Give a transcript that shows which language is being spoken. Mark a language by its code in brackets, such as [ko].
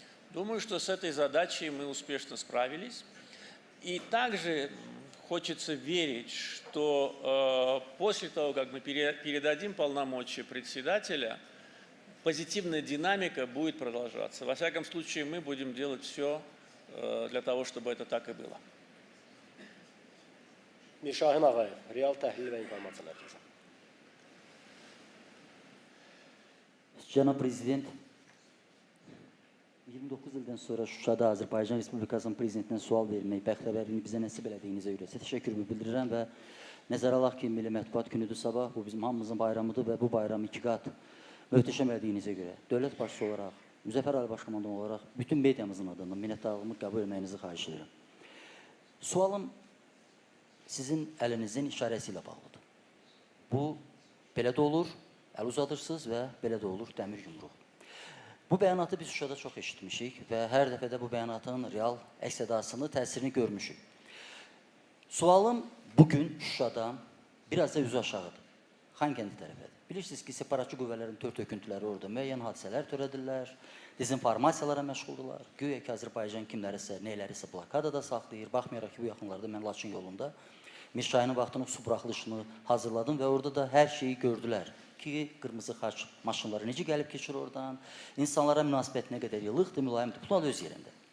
[ru] Думаю, что с этой задачей мы успешно справились. И также хочется верить, что после того, как мы передадим полномочия председателя, позитивная динамика будет продолжаться. Во всяком случае, мы будем делать все для того, чтобы это так и было. [az] Mirşahin Ağayev, real təhlil və informasiya mərkəzi. Cənab Prezident, 29 ildən sonra Şuşada Azərbaycan Respublikasının Prezidentinə sual vermək bəxtəvərliyini bizə nəsib elədiyinizə görə təşəkkürümü bildirirəm və nəzərə alaq ki, Milli Mətbuat günüdür sabah, bu bizim hamımızın bayramıdır və bu bayramı 2 qat möhtəşəm elədiyinizə görə dövlət başçısı olaraq, Müzəffər Ali Başkomandan olaraq bütün mediamızın adından minnətdarlığımı qəbul etməyinizi xahiş edirəm. Sualım sizin əlinizin işarəsi ilə bağlıdır. Bu, belə də olur, əl uzadırsınız və belə də olur, dəmir yumruq. Bu bəyanatı biz Şuşada çox eşitmişik və hər dəfədə bu bəyanatın real əks-sədasını, təsirini görmüşük. Sualım bugün Şuşada biraz da üzü aşağıdır. Xankəndi tərəfədir. Bilirsiniz ki, separatçı qüvvələrin tör-töküntüləri orada müəyyən hadisələr törədirlər, dezinformasiyalara məşğuldurlar. Güya ki, Azərbaycan kimlərisə, neylərisə blokadada saxlayır. Baxmayaraq ki, bu yaxınlarda mən Laçın yolunda Mirşahinin vaxtının su buraxılışını hazırladım və orada da hər şeyi gördülər ki, qırmızı xaç maşınları necə gəlib keçir oradan, insanlara münasibət nə qədər yılıqdır, mülayimdir, bunlar da öz yerində.